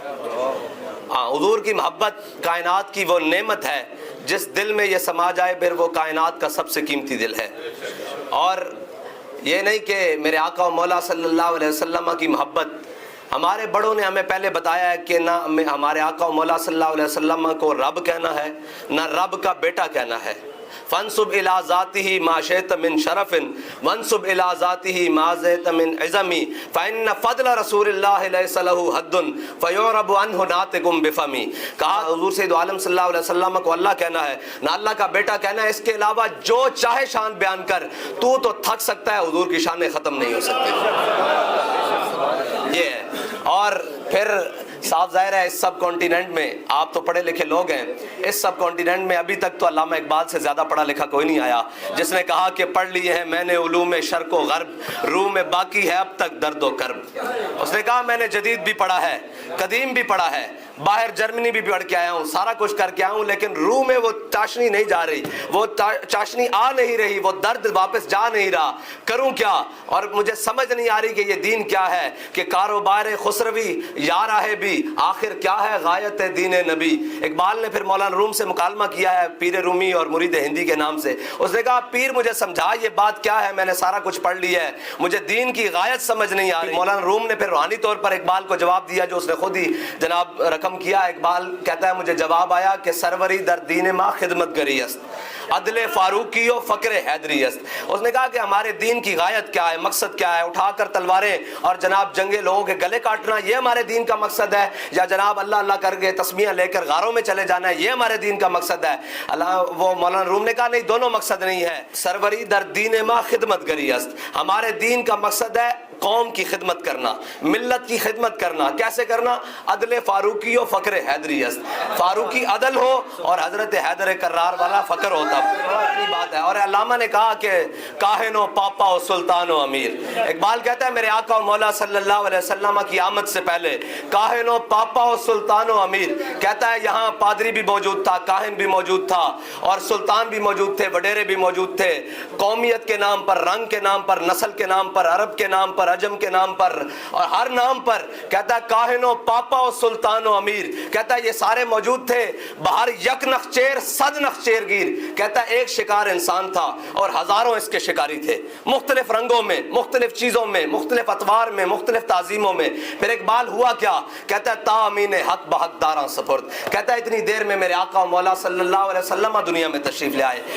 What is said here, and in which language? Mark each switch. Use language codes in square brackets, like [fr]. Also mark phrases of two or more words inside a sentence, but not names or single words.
[ur] حضور کی محبت کائنات کی وہ نعمت ہے جس دل میں یہ سما جائے پھر وہ کائنات کا سب سے قیمتی دل ہے اور یہ نہیں کہ میرے آقا و مولا [ar] صلی اللہ علیہ وسلم [ur] کی محبت ہمارے بڑوں نے ہمیں پہلے بتایا ہے کہ نہ ہمارے آقا و مولا [ar] صلی اللہ علیہ وسلم [ur] کو رب کہنا ہے نہ رب کا بیٹا کہنا ہے [ar] فانصب الى ذاته ما شئت من شرف وانصب الى ذاته ما زئت من عظم فان فضل رسول الله ليس له حد فيعرب عنه ناطق بفمي [ur] کہا حضور سید عالم صلی اللہ علیہ وسلم [ar] کو [ur] اللہ کہنا ہے نہ اللہ کا بیٹا کہنا ہے اس کے علاوہ جو چاہے شان بیان کر تو تھک سکتا ہے حضور کی شانیں ختم نہیں ہو سکتی یہ ہے اور پھر صاف ظاہر ہے اس سب کانٹیننٹ میں آپ تو پڑھے لکھے لوگ ہیں اس سب کانٹیننٹ میں ابھی تک تو علامہ اقبال سے زیادہ پڑھا لکھا کوئی نہیں آیا جس نے کہا کہ پڑھ لیے ہیں میں نے علوم شرق و غرب روح میں باقی ہے اب تک درد و کرب اس نے کہا میں نے جدید بھی پڑھا ہے قدیم بھی پڑھا ہے باہر جرمنی بھی پڑھ کے آیا ہوں, سارا کچھ کر کے آیا ہوں, لیکن روح میں وہ چاشنی نہیں جا رہی, وہ چاشنی آ نہیں رہی, وہ درد واپس جا نہیں رہا. کروں کیا؟ اور مجھے سمجھ نہیں آ رہی کہ یہ دین کیا ہے, کہ کاروبار خسروی یا راہ بھی آخر کیا ہے غایت دین نبی. اقبال نے پھر مولانا روم سے مکالمہ کیا ہے, پیر رومی اور مرید ہندی کے نام سے. اس نے کہا پیر مجھے سمجھا یہ بات کیا ہے, میں نے سارا کچھ پڑھ لیا ہے, مجھے دین کی غایت سمجھ نہیں آ رہی. مولانا روم نے پھر روحانی طور پر اقبال کو جواب دیا جو اس نے خود ہی جناب رقم کیا. اقبال کہتا ہے مجھے جواب آیا کہ [fa] سروری در دین ما خدمت گری است, عدل فاروقی و فقر حیدری است. [ur] اس نے کہا کہ ہمارے دین کی غایت کیا ہے, مقصد کیا ہے؟ اٹھا کر تلواریں اور جناب جنگے لوگوں کے گلے کاٹنا یہ ہمارے دین کا مقصد ہے, یا جناب اللہ اللہ کر کے تسمیہ لے کر غاروں میں چلے جانا ہے یہ ہمارے دین کا مقصد ہے؟ وہ مولانا روم نے کہا نہیں, دونوں مقصد نہیں ہے. [fa] سروری در دین ما خدمت گری است, [ur] ہمارے دین کا مقصد ہے قوم کی خدمت کرنا, ملت کی خدمت کرنا. کیسے کرنا؟ [fa] عدل فاروقی و فقر حیدری است, [ur] فاروقی عدل ہو اور حضرت حیدر کرار والا فقر ہوتا. اپنی بات ہے. اور علامہ نے کہا کہ [fa] کاہن و پاپا و سلطان و امیر. [ur] اقبال کہتا ہے میرے آقا و مولا [ar] صلی اللہ علیہ وسلم [ur] کی آمد سے پہلے [fa] کاہن و پاپا و سلطان و امیر. [ur] کہتا ہے یہاں پادری بھی موجود تھا, کاہن بھی موجود تھا, اور سلطان بھی موجود تھے, وڈیرے بھی موجود تھے. قومیت کے نام پر, رنگ کے نام پر, نسل کے نام پر, عرب کے نام پر, عجم کے نام پر, اور ہر نام پر کہتا ہے [fa] کاہن و پاپا و سلطان و امیر. [ur] کہتا ہے یہ سارے موجود تھے. [fa] باہر یک نخچیر صد نخچیر گیر. [ur] کہتا ہے ایک شکار انسان تھا اور ہزاروں اس کے شکاری تھے, مختلف رنگوں میں, مختلف چیزوں میں, مختلف اطوار میں, مختلف تعظیموں میں. پھر اقبال ہوا کیا؟ کہتا ہے [fa] تا امین حق بحق داراں سپرد. [ur] کہتا ہے اتنی دیر میں میرے آقا و مولا [ar] صلی اللہ علیہ وسلم [ur] دنیا میں تشریف لے آئے.